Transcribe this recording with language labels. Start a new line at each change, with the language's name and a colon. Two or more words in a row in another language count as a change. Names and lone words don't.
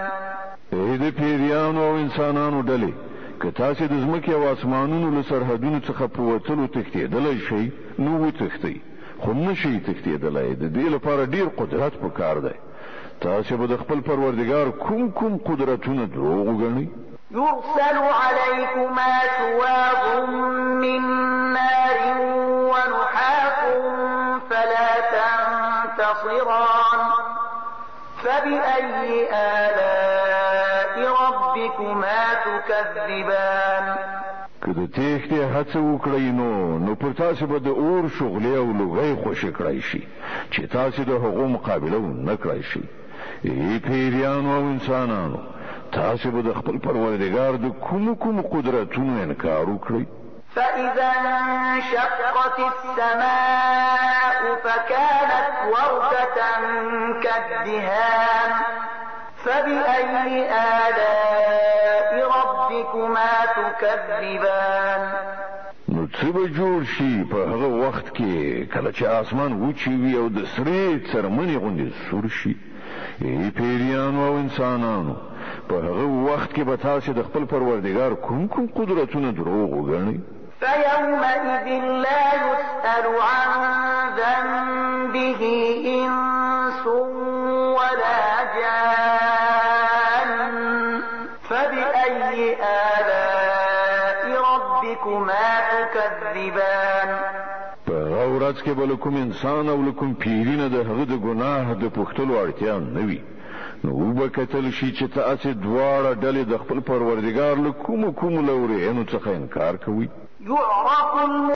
Pashto: اې د پیریانو او انسانانو ډلې که تاسو د ځمکې او آسمانونو له سرحدونو څخه په وتلو تښتېدلی شئ نو وتښتئ، خو نشئ تښتېدلی. د دې لپاره ډیر قدرت پکار دی. تاسو به د خپل پروردګار کوم قدرتونه دروغ وګڼئ؟
Arabic: يرسل عليكما شواظ من نار ونحاس فلا تنتصران فبأي آلاء ربكما تكذبان
Pashto: که د تېښتې هڅه وکړئ نو پر تاسو به د اور شغلې او لوګۍ خوشې کړی شي چې تاسو د هغو مقابله ونه کړی شئ. ای پیریانو او انسانانو تاسو به د خپل پروردګار د کوم قدرتونو انکار وکړئ؟
Arabic: فإذا انشقت السماء فكانت وردة كالدهان فبأي آلاء ربكما تكذبان
Pashto: نو څه به جوړ شي په هغه وخت کې کله چې آسمان وچی وي او د سرې څرمنې غوندې سور شي؟ ای پیریانو او انسانانو په هغه وخت کې به تاسو د خپل پروردګار کوم قدرتونه دروغ وګڼئ؟
Arabic: فيومئذ لا يسأل عن ذنبه إنس ولا جان فبأي آلاء ربكما تكذبان
Pashto: په هغه ورځ کې به له کوم انسان او له کوم پیري نه د هغه د ګناه د پوښتلو اړتیا نه وي. نو وبه کتل شي چې تاسو دواړه ډلې د خپل پروردګار له کوم لورینو څخه انکار کوئ.
Arabic: يعرف